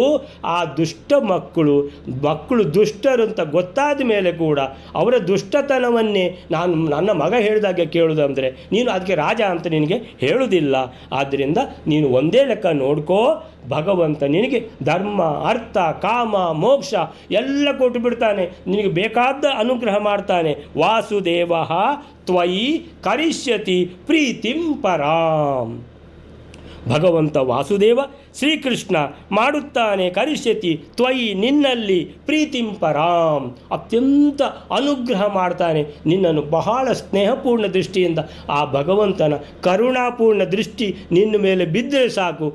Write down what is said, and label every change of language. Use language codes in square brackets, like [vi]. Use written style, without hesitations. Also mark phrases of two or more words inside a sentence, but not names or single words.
[kn] ಆ ದುಷ್ಟ ಮಕ್ಕಳು ದುಷ್ಟರು ಅಂತ ಗೊತ್ತಾದ ಮೇಲೆ ಕೂಡ ಅವರ ದುಷ್ಟತನವನ್ನೇ ನನ್ನ ಮಗ ಹೇಳಿದಾಗೆ ಕೇಳುವುದಂದರೆ ನೀನು ಅದಕ್ಕೆ ರಾಜ ಅಂತ ನಿನಗೆ ಹೇಳುವುದಿಲ್ಲ. ಆದ್ದರಿಂದ ನೀನು ಒಂದೇ ಲೆಕ್ಕ ನೋಡ್ಕೋ. ಭಗವಂತ ನಿನಗೆ ಧರ್ಮ ಅರ್ಥ ಕಾಮ ಮೋಕ್ಷ ಎಲ್ಲ ಕೊಟ್ಟು ಬಿಡ್ತಾನೆ. ನಿನಗೆ ಬೇಕಾದ ಅನುಗ್ರಹ ಮಾಡ್ತಾನೆ. [sa] ವಾಸುದೇವ ತ್ವಯಿ ಕರಿಷ್ಯತಿ ಪ್ರೀತಿಂ ಪರಾಂ. [kn] ಭಗವಂತ ವಾಸುದೇವ ಶ್ರೀಕೃಷ್ಣ ಮಾಡುತ್ತಾನೆ, [sa] ಕರಿಷ್ಯತಿ ತ್ವಯಿ [kn] ನಿನ್ನಲ್ಲಿ, [sa] ಪ್ರೀತಿಂ ಪರಾಂ [kn] ಅತ್ಯಂತ ಅನುಗ್ರಹ ಮಾಡ್ತಾನೆ. ನಿನ್ನನ್ನು ಬಹಳ ಸ್ನೇಹಪೂರ್ಣ ದೃಷ್ಟಿಯಿಂದ ಆ ಭಗವಂತನ ಕರುಣಾಪೂರ್ಣ ದೃಷ್ಟಿ ನಿನ್ನ ಮೇಲೆ ಬಿದ್ದರೆ ಸಾಕು.